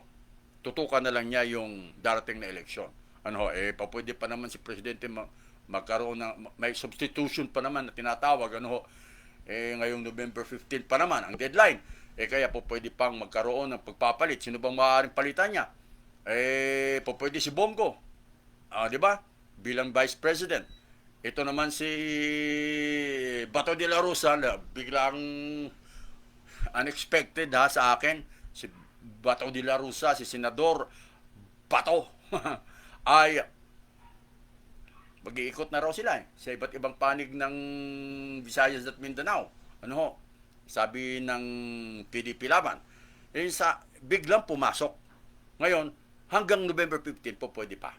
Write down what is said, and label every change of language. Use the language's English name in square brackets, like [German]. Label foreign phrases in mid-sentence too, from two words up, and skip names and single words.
[Filipino] Tutukan na lang niya yung darating na eleksyon. Pwede pa naman si presidente magkaroon ng may substitution pa naman na tinatawag ngayong November 15 pa naman ang deadline. Kaya po pwede pang magkaroon ng pagpapalit. Sino bang maaaring palitan niya? Pwede si Bongo. Di ba? Bilang Vice President. Ito naman si Bato de la Rosa, biglang unexpected sa akin. Si Bato de la Rosa, si Senador Bato, ay mag-iikot na raw sila sa iba't ibang panig ng Visayas at Mindanao. Sabi ng PDP Laban. Biglang pumasok. Ngayon, hanggang November 15 po pwede pa.